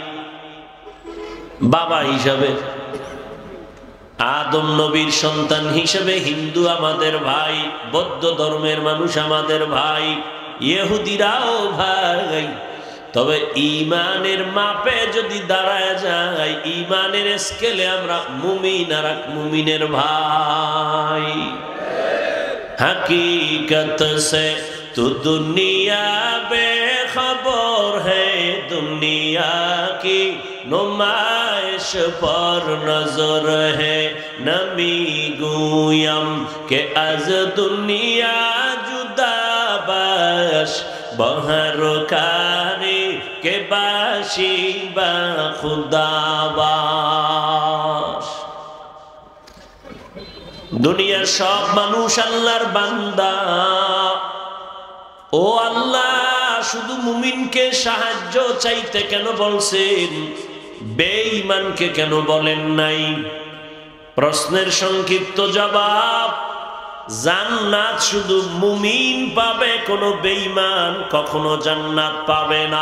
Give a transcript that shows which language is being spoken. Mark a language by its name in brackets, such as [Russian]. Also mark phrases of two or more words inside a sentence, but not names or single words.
[Bangla] বাবা হিসাবে আদম নবীর সন্তান হিসেবে হিন্দু আমাদের ভাই, বৌদ্ধ ধর্মের মানুষ আমাদের ভাই, ইহুদিরাও ভাই। তবে ঈমানের মাপে যদি দাঁড়ায় যায়, ঈমানের স্কেলে আমরা মুমিন আর এক মুমিনের ভাই। [Hindi] हकीकत से तो दुनिया बेखबर है, दुनिया की नुमाइश पर नजर है। [Persian] نمی‌گویم که از دنیا جدا باش، به هر کاری که باشی با خدا باش. [Bangla] দুনিয়ার সব মানুষ আল্লাহর বান্দা। ও আল্লাহ, শুধু মুমিনকে সাহায্য চাইতে কেন বলছেন, বেঈমানকে কেন বলেন নাই? প্রশ্নের সংক্ষিপ্ত জবাব, জান্নাত শুধু মুমিন পাবে, কোনো বেঈমান কখনো জান্নাত পাবে না।